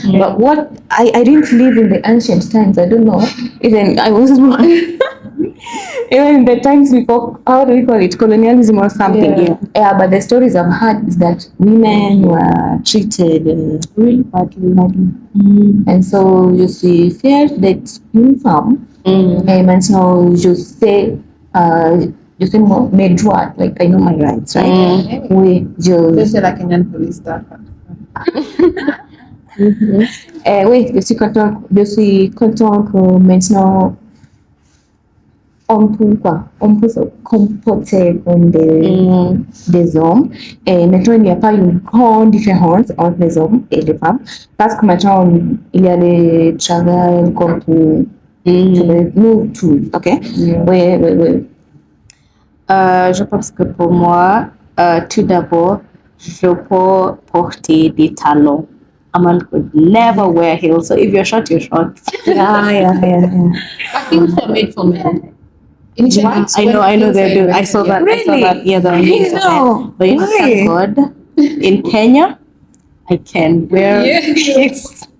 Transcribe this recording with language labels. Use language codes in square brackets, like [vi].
[en] But what I didn't live in the ancient times, I don't know, even I was born even in the times before, how do we call it, colonialism or something. But the stories I've heard is that women were treated really badly. And so [fr] je suis fière d'être une femme. Et maintenant je sais mes droits, [en] like I know my rights, right? [fr] Oui, C'est la Kenyan police staff. oui, je suis content que maintenant on peut se comporter comme des hommes. Et maintenant, il n'y a pas une grande différence entre les hommes et les femmes. Parce que maintenant, il y a des travails comme pour nous tous, ok? Oui. Je pense que pour moi, tout d'abord, je peux porter des talons. [en] A man could never wear heels, so if you're short, you're short. Yeah. I think they're made for men. I know they do. I saw that. Yeah, they're made for men. But you know, thank God, in Kenya, I can wear heels.